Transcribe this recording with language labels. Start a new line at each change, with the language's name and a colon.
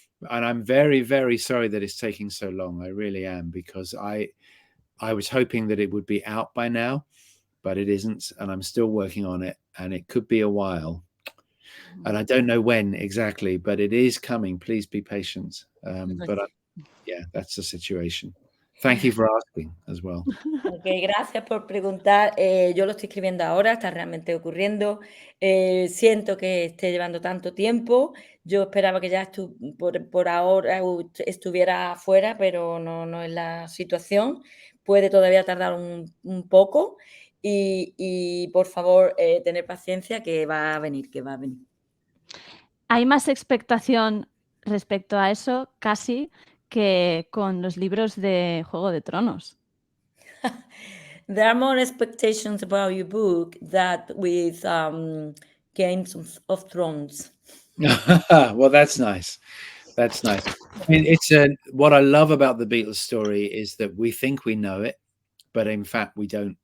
English: And I'm very, very sorry that it's taking so long. I really am, because I was hoping that it would be out by now, but it isn't, and I'm still working on it, and it could be a while. And I don't know when exactly, but it is coming. Please be patient. Yeah, that's the situation. Thank you for asking as well.
Spanish: Ok, gracias por preguntar. Yo lo estoy escribiendo ahora, está realmente ocurriendo. Siento que esté llevando tanto tiempo. Yo esperaba que ya por ahora estuviera afuera, pero no es la situación. Puede todavía tardar un poco y por favor, tener paciencia que va a venir, que va a venir. Hay más expectación respecto a eso casi que con los libros de Juego de Tronos.
English: There are more expectations about your book that with Games of Thrones. Well, that's nice. That's nice. I mean, what I love about the Beatles story is that we think we know it, but in fact we don't.